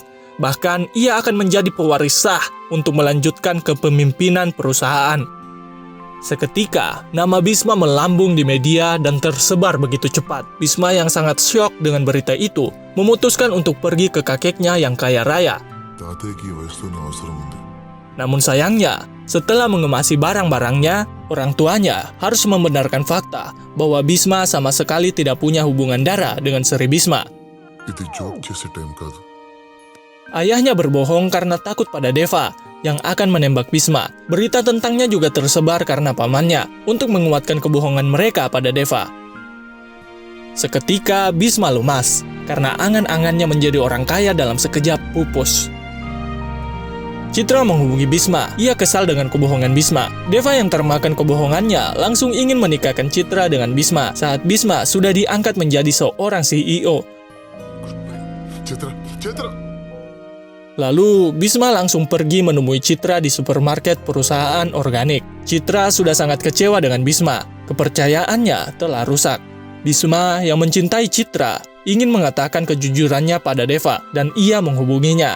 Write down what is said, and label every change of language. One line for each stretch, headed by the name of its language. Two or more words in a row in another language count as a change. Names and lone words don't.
Indonesian: Bahkan ia akan menjadi pewaris sah untuk melanjutkan kepemimpinan perusahaan. Seketika, nama Bhisma melambung di media dan tersebar begitu cepat. Bhisma yang sangat syok dengan berita itu, memutuskan untuk pergi ke kakeknya yang kaya raya.
Telugu: తాతయ్యకి వయసులోనే అవసరం ఉంది.
Indonesian: Namun sayangnya, setelah mengemasi barang-barangnya, orang tuanya harus membenarkan fakta bahwa Bhisma sama sekali tidak punya hubungan darah dengan Sri Bhisma.
Telugu: ఇది జోక్ చేసే టైం కాదు.
Indonesian: Ayahnya berbohong karena takut pada Deva yang akan menembak Bhisma. Berita tentangnya juga tersebar karena pamannya untuk menguatkan kebohongan mereka pada Deva. Seketika Bhisma lumas karena angan-angannya menjadi orang kaya dalam sekejap pupus. Citra menghubungi Bhisma. Ia kesal dengan kebohongan Bhisma. Deva yang termakan kebohongannya langsung ingin menikahkan Citra dengan Bhisma saat Bhisma sudah diangkat menjadi seorang CEO. చిత్ర చిత్ర Lalu Bhisma langsung pergi menemui Citra di supermarket perusahaan organik. Citra sudah sangat kecewa dengan Bhisma. Kepercayaannya telah rusak. Bhisma yang mencintai Citra ingin mengatakan kejujurannya pada Deva dan ia menghubunginya.